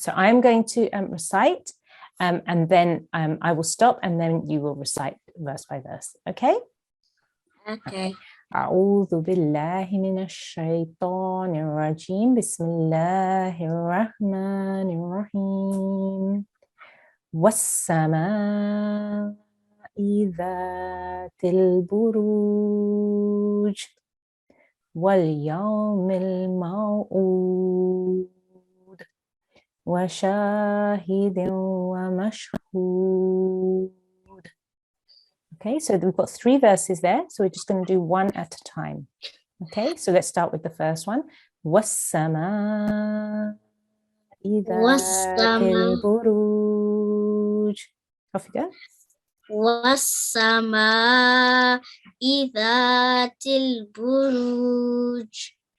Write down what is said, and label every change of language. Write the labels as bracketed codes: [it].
[en] So I'm going to recite and then I will stop and then you will recite verse by verse. Okay? Okay. [ar] أعوذ بالله من الشيطان الرجيم بسم الله الرحمن الرحيم والسماء ذات البروج واليوم الموعود وشاهد ومشهود. [en] Okay, so we've got 3 verses there, so we're just going to do one at a time. Okay, so let's start with the first one. [ar] وَالسَّمَاءِ ذَاتِ الْبُرُوجِ. [en] Off you go. [ar] وَالسَّمَاءِ ذَاتِ الْبُرُوجِ.